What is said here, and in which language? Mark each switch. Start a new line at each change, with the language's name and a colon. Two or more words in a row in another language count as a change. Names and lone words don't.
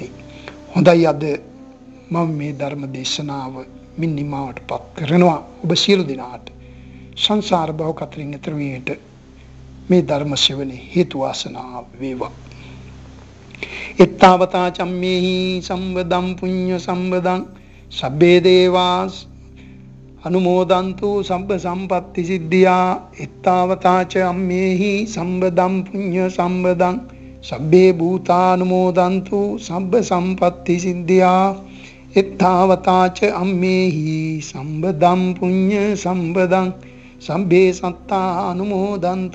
Sinhala: හොඳයි, අද මම මේ ධර්ම දේශනාව මින් නිමාවටපත් කරනවා. ඔබ සියලු දෙනාට සංසාර භව කතරින් එතර වීමට මේ ධර්ම ශ්‍රවණේ හේතු වාසනා වේවා.
Pali: එත්තාවතා චම්මේහි සම්බදම් පුඤ්ඤ සම්බදං සබ්බේ දේවාස් අනුමෝදන්තු සබ්බ සම්පත්ති සිද්ධියා. එත්තාවතා චම්මේහි සම්බදම් පුඤ්ඤ සම්බදං සබ්බේ භූතානුමෝදන්තු සබ්බ සම්පත්ති සිද්ධියා එත්තාවතාච අම්මේහි සම්බදම් පුඤ්ඤ සම්බදං සබ්බේ සත්තානුමෝදන්තු